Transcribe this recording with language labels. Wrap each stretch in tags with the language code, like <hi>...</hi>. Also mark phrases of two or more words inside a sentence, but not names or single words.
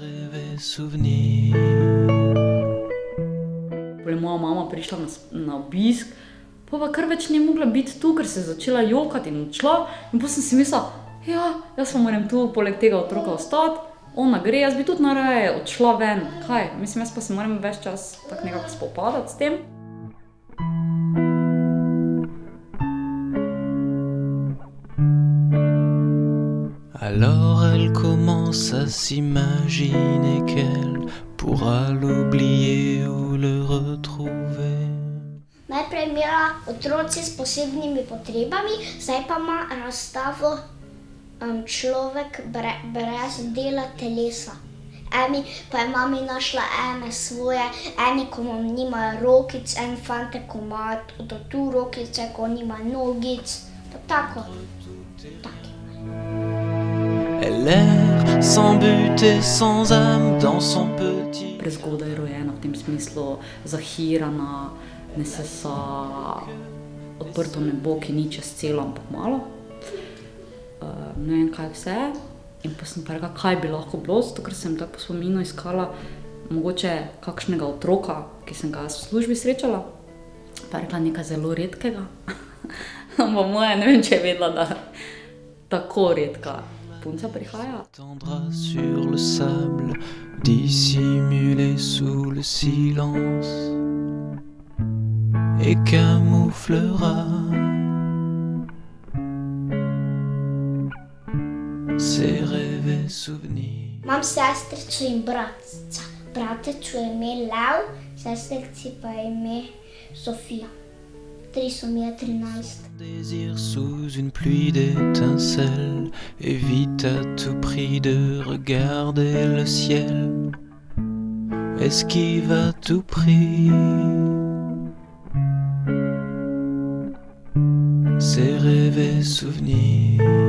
<sl>Pol je moja mama prišla na obisk, pol pa kar več ni mogla biti tu, ker se je začela jokati in odšla, in pol sem si mislila, ja, jaz pa moram tu poleg tega otroka ostati, ona gre, jaz bi tudi najraje odšla ven, kaj, mislim, jaz pa se moram ves čas tako nekako spopadati s tem.</sl> <fr>Alors elle commence à s'imaginer qu'elle pourra l'oublier ou le retrouver.</fr> <sl>Najprej je imela otroci s posebnimi potrebami, zdaj pa ima razstavo človek brez dela telesa. Eni pa je mami našla ene svoje, eni, ko nimajo rokic, en fantek, ko ima tu rokice, ko nima nogic, tako.</sl> <fr>Elle erre sans but et sans âme dans son petit.</fr> <sl>Prezgodaj rojena, v tem smislu zahirana, ne sesa, odprto nebo, ki ni čez celo, ampak malo. Ne vem kaj vse, in pa sem pa rekla, kaj bi lahko bilo, zato ker sem tako po spominu iskala mogoče kakšnega otroka, ki sem ga jaz v službi srečala, pa rekla nekaj zelo redkega. Ampak moja, ne vem, če je vedela, da tako redka punca prihaja.</sl> <fr>Tendra sur le sable, dissimulé sous le silence, et camouflera ses rêves et souvenirs.</fr> <sl>Imam sestrico in bratca. Bratec je ime Lev, sestrici pa je ime Sofija. 3 so mi je 13.</sl> <fr>Désir sous une pluie d'étincelles, évite à tout prix de regarder le ciel, esquive à tout prix ses rêves et souvenirs.</fr>